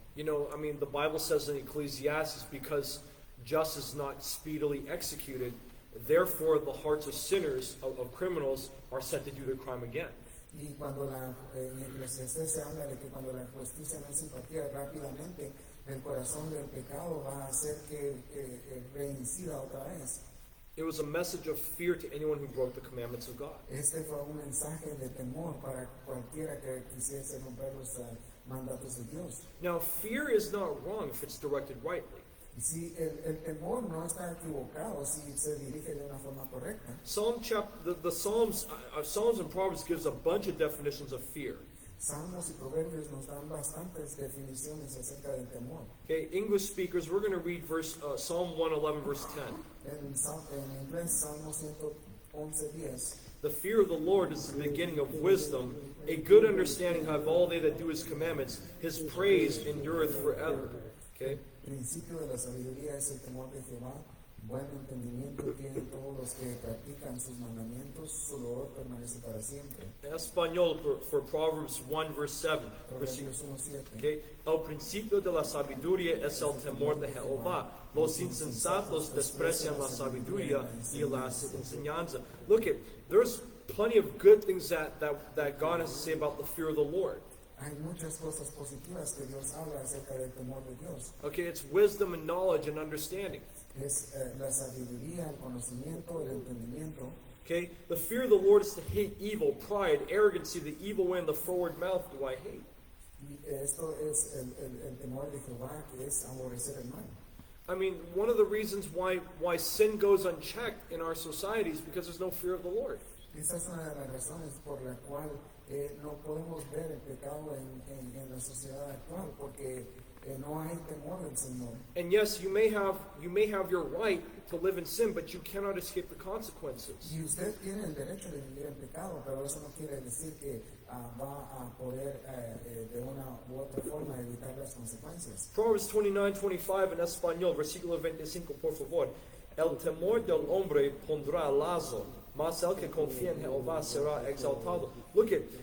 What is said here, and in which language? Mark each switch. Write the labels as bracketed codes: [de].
[en] You know, I mean, the Bible says in Ecclesiastes, because justice is not speedily executed, therefore the hearts of sinners, of criminals, are set to do their crime again. [es] Y cuando en Eclesiastés se habla de que cuando la justicia no es impartida rápidamente, el corazón del pecado va a hacer que reincida otra vez. [en] It was a message of fear to anyone who broke the commandments of God. [es] Este fue un mensaje de temor para cualquiera que quisiese romper los mandatos de Dios. [en] Now, fear is not wrong if it's directed rightly. [es] Y si el temor no está equivocado, si se dirige de una forma correcta. [en] The Psalms and Proverbs gives a bunch of definitions of fear. [es] Salmos y Proverbios nos dan bastantes definiciones acerca del temor. [en] Okay, English speakers, we're going to read Psalm 111, verse 10. [es] En inglés, Salmo 111:10. [en] The fear of the Lord is the beginning of wisdom. A good understanding have all they that do his commandments. His praise endureth forever. Okay? [es] El principio de la sabiduría es el temor de Jehová. Buen entendimiento tienen todos los que practican sus mandamientos. Su loor permanece para siempre. En español, [en] for Proverbs 1, verse 7. [es] Proverbios 1:7. [en] Okay? [es] El principio de la sabiduría es el temor de Jehová. Los insensatos desprecian la sabiduría y la enseñanza. [en] Look at, there's plenty of good things that God has to say about the fear of the Lord. [es] Hay muchas cosas positivas que Dios habla acerca del temor de Dios. [en] Okay, it's wisdom and knowledge and understanding. [es] Es la sabiduría, el conocimiento, el entendimiento. [en] Okay, the fear of the Lord is to hate evil, pride, arrogancy, the evil way, and the forward mouth do I hate. [es] Y esto es el temor de Jehová, que es aborrecer el mal. [en] I mean, one of the reasons why sin goes unchecked in our society is because there's no fear of the Lord. [es] Esa es una de las razones por la cual no podemos ver el pecado en la sociedad actual, porque no hay temor del Señor. [en] And yes, you may have your right to live in sin, but you cannot escape the consequences. [es] Y usted tiene el derecho de vivir en pecado, pero eso no quiere decir que va a poder de una u otra forma evitar las consecuencias. Proverbs 29:25 en español, versículo 25, por favor. El temor del hombre pondrá lazo, mas el que confía en Jehová será exaltado. [en] Look at